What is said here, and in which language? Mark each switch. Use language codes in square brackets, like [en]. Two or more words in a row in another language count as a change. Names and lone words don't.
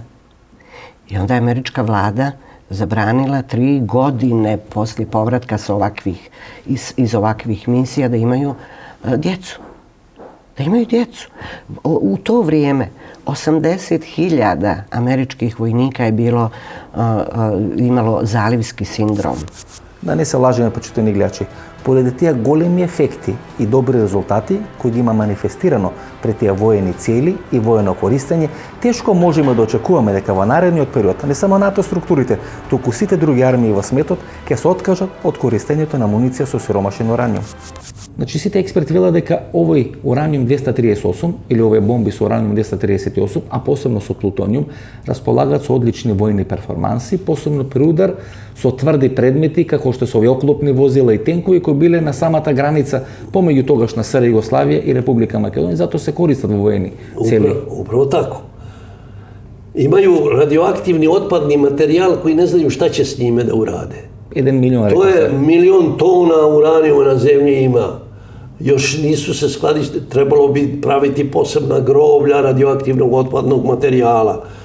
[sr] I onda je američka vlada zabranila 3 godine poslije povratka iz ovakvih misija da imaju djecu. Da imaju djecu. U to vrijeme 80.000 američkih vojnika je imalo zalivski sindrom. [mk] Да не се лажеме, почитани гледачи. Поради тия големи ефекти и добри резултати кои ги има манифестирано пред тия воени цели и воено користење, тешко можеме да очекуваме дека во наредниот период не само НАТО структурите, туку сите други армии во светот ќе се откажат од користењето на муниција со сиромашен ураниум. Значи сите експерти велат дека овој ураниум 238 или овие бомби со ураниум 238, а посебно со плутониум, располагаат со одлични војни перформанси, посебно при удар со тврди предмети како што се овие оклопни возила и тенкови кои биле на самата граница помеѓу тогашна СР Југославија и Република Македонија, затоа се користат во војни цели. [sr] Upravo tako. Imaju radioaktivni otpadni materijal koji ne znaju šta će s njime da urade. 1 milion. To je 1 milion tona uranijuma na zemlji ima. Još nisu se skladište, trebalo bi praviti posebna groblja radioaktivnog otpadnog materijala.